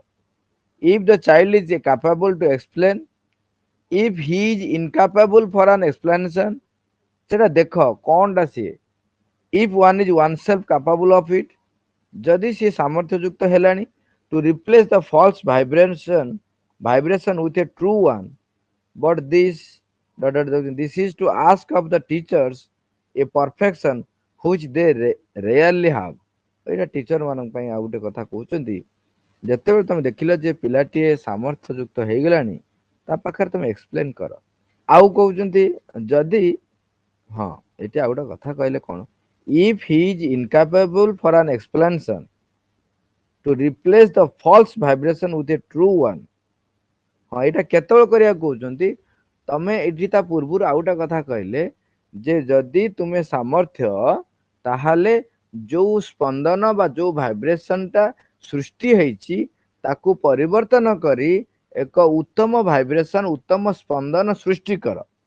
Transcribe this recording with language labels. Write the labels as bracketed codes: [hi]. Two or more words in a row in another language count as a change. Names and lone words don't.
[en] If the child is capable to explain, if he is incapable for an explanation, [or] ସେଟା ଦେଖ କଣଟା ସିଏ। [en] If one is oneself capable of it, [or] ଯଦି ସିଏ ସାମର୍ଥ୍ୟ ଯୁକ୍ତ ହେଲାଣି, [en] to replace the false vibration with a true one, but this is to ask of the teachers a perfection which they rarely have। [or] ଏଇଟା ଟିଚର ମାନଙ୍କ ପାଇଁ ଆଉ ଗୋଟେ କଥା କହୁଛନ୍ତି। ଯେତେବେଳେ ତମେ ଦେଖିଲ ଯେ ପିଲାଟିଏ ସାମର୍ଥ୍ୟ ଯୁକ୍ତ ହେଇଗଲାଣି, ତା ପାଖରେ ତମେ ଏକ୍ସପ୍ଲେନ କର। ଆଉ କହୁଛନ୍ତି ଯଦି, ହଁ ଏଠି ଆଉ ଗୋଟେ କଥା କହିଲେ କଣ, [en] if he is incapable for an explanation, to replace the false vibration with a true one। [or] ହଁ ଏଇଟା କେତେବେଳେ କରିବାକୁ କହୁଛନ୍ତି, ତମେ ଏଠି ତା ପୂର୍ବରୁ ଆଉ ଗୋଟେ କଥା କହିଲେ ଯେ ଯଦି ତୁମେ ସାମର୍ଥ୍ୟ, ତାହେଲେ ଯୋଉ ସ୍ପନ୍ଦନ ବା ଯୋଉ ଭାଇବ୍ରେସନ ଟା ସୃଷ୍ଟି ହେଇଛି, ତାକୁ ପରିବର୍ତ୍ତନ କରି ଏକ ଉତ୍ତମ ଭାଇବ୍ରେସନ, ଉତ୍ତମ ସ୍ପନ୍ଦନ ସୃଷ୍ଟି କର।